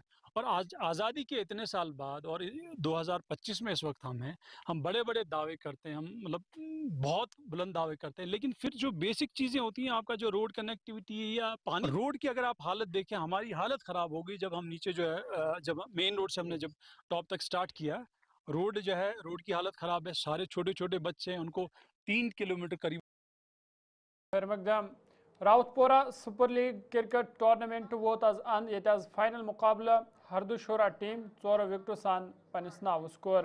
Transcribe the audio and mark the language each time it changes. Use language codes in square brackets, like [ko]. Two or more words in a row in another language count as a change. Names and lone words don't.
[ur] اور آج آزادی کے اتنے سال بعد اور 2025 میں اس وقت ہم بڑے بڑے دعوے کرتے ہیں ہم مطلب بہت بلند دعوے کرتے ہیں لیکن پھر جو بیسک چیزیں ہوتی ہیں آپ کا جو [en] road connectivity [ur] یا پانی روڈ کی اگر آپ حالت دیکھیں ہماری حالت خراب ہو گئی جب ہم نیچے جو ہے جب [en] main road [ur] سے ہم نے جب ٹاپ تک سٹارٹ کیا روڈ جو ہے روڈ کی حالت خراب ہے. سارے چھوٹے چھوٹے بچے ہیں ان کو 3 کلومیٹر قریب. [ks] راوت پورہ سپر لیگ کرکٹ ٹورنامنٹ ووت آز اند یہ فائنل مقابلہ ہردو شورا ٹیم 4 وکٹو سان پنس ناوس کور.